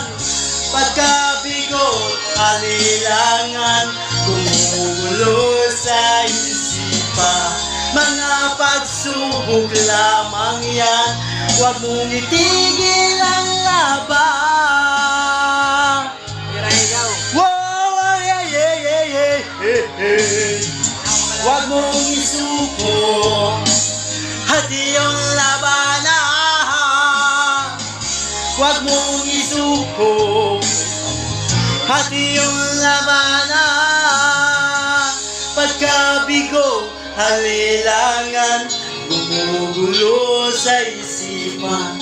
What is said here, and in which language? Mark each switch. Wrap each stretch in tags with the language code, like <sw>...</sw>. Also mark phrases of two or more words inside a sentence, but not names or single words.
<tl>Pagkabigot, alilangan, gumugulo sa isipan. Mga pagsubok lamang yan, huwag mong itigil ang laban.</tl> <en>Wow, yeah, yeah, yeah, yeah, yeah.</en> <tl>Huwag mong isuko at iyong labanan. Huwag mong isuko at iyong labanan. Pagkabigo, halilangan, gumugulo sa isipan.</tl>